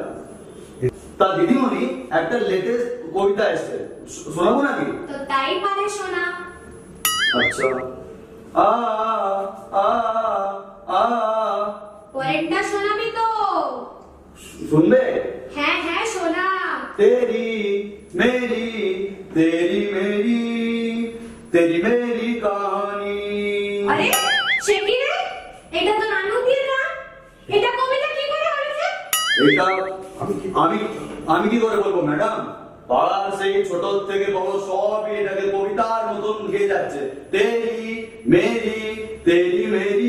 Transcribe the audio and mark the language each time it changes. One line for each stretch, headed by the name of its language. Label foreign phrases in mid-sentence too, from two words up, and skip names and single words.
Bangla: তা দিদিমণি, একটা লেটেস্ট কবিতা এসছে, শোনাবো নাকি? তো তাই পারে শোনা। আচ্ছা। পরেরটা শোনাবি তো? শুনবে? হ্যাঁ শোনা।
Hindi: तेरी मेरी कहानी।
Bangla: আরে সে কি রে? এটা তো নানুদের গান, এটা কবিতা কি করে হয়েছে? এটা আমি কি করে বলবো ম্যাডাম? পাড়ার সেই ছোট থেকে বড় সবই এটাকে কবিতার মতন গেয়ে যাচ্ছে,
Hindi: तेरी मेरी।